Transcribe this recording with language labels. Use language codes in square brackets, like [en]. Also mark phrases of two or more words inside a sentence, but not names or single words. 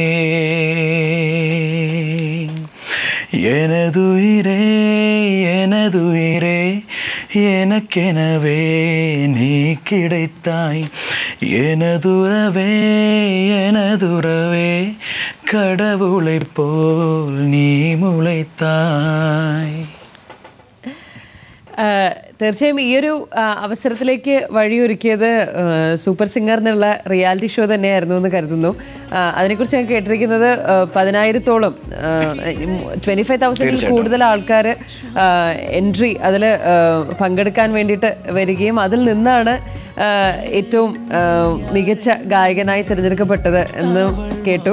[ta] எனதுயிரே எனதுயிரே எனக்கெனவே நீ கிடைத்தாய், எனதுறவே எனதுறவே கடவுளை போல் நீ முளைத்தாய். [ml] തീർച്ചയായും ഈ ഒരു അവസരത്തിലേക്ക് വഴിയൊരുക്കിയത് സൂപ്പർ സിംഗർ എന്നുള്ള റിയാലിറ്റി ഷോ തന്നെയായിരുന്നു എന്ന് കരുതുന്നു. അതിനെക്കുറിച്ച് ഞാൻ കേട്ടിരിക്കുന്നത് 10,000-ഓളം 25,000-ൽ കൂടുതൽ ആൾക്കാർ എൻട്രി അതിൽ പങ്കെടുക്കാൻ വേണ്ടിയിട്ട് വരികയും അതിൽ നിന്നാണ് ഏറ്റവും മികച്ച ഗായകനായി തിരഞ്ഞെടുക്കപ്പെട്ടത് എന്ന് കേട്ടു.